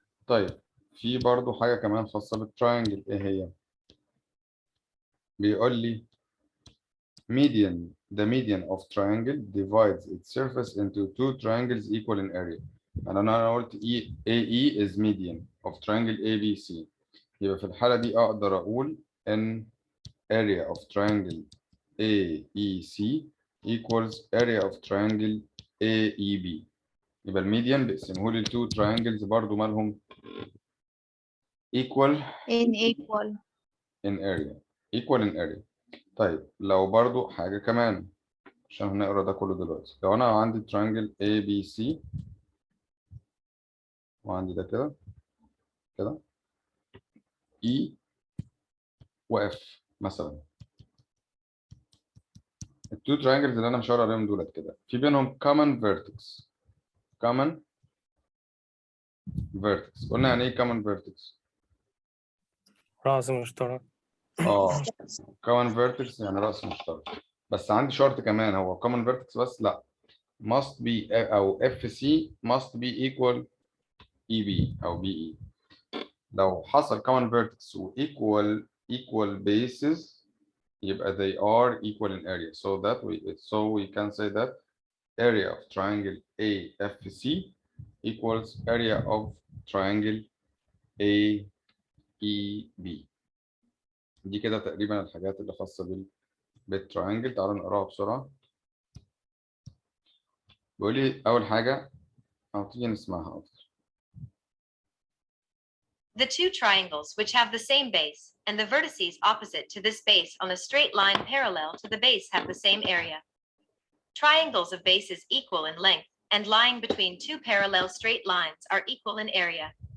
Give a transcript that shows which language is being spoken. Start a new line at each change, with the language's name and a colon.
Arabic: طيب في برضو حاجة كمان خاصة بالتراينجل، ايه هي؟ بيقول لي
English: the median of triangle divides its surface into two triangles equal in area. أنا قلت AE is median of triangle ABC.
Arabic: يبقى في الحالة دي أقدر أقول إن area of triangle AEC
English: equals area of triangle AEB.
Arabic: يبقى الميديان بيقسمه لي التو triangles برضو مالهم equal
English: in equal in area. equal in area.
Arabic: طيب لو برضو حاجة كمان عشان هنقرا ده كله دلوقتي. لو أنا عندي triangle ABC وعندي ده كده كده E و F مثلا. التو triangles اللي أنا مشاور عليهم دولت كده في بينهم common vertex.
English: common vertex.
Arabic: قلنا يعني إيه
English: common vertex؟
Arabic: رأس مشترك. common vertex يعني رأس مشترك. بس عندي شرط كمان هو
English: common vertex بس لا must be أو FC must be equal EB أو BE.
Arabic: لو حصل
English: common vertex و equal bases يبقى they are equal in area. So we can say that area of triangle AFC equals area of triangle AEB.
Arabic: دي كده تقريبا الحاجات اللي خاصة بالتراينجل. تعالوا نقراها بسرعة. بيقول لي أول حاجة أو تيجي نسمعها أكتر.
English: The two triangles which have the same base and the vertices opposite to this base on a straight line parallel to the base have the same area. Triangles of bases equal in length and lying between two parallel straight lines are equal in area.